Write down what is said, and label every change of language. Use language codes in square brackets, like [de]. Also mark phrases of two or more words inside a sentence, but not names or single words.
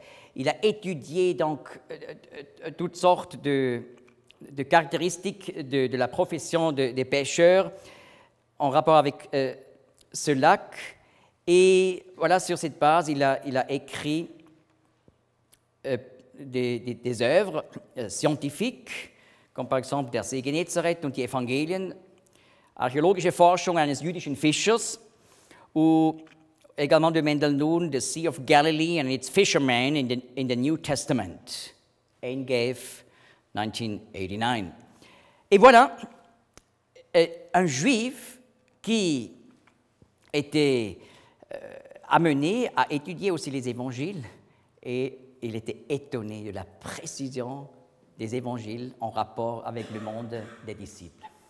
[fr] Il a étudié donc toutes sortes de caractéristiques de la profession des pêcheurs en rapport avec ce lac. Et voilà, sur cette base, il a écrit des œuvres scientifiques, comme par exemple Der See Genezareth und die Evangelien, archäologische Forschung eines jüdischen Fischers, ou également de Mendel Nun, The Sea of Galilee and its Fishermen in the New Testament, Ein Gef, 1989. Et voilà, un juif qui était amené à étudier aussi les évangiles, et il était étonné de la précision des évangiles en rapport avec le monde des disciples.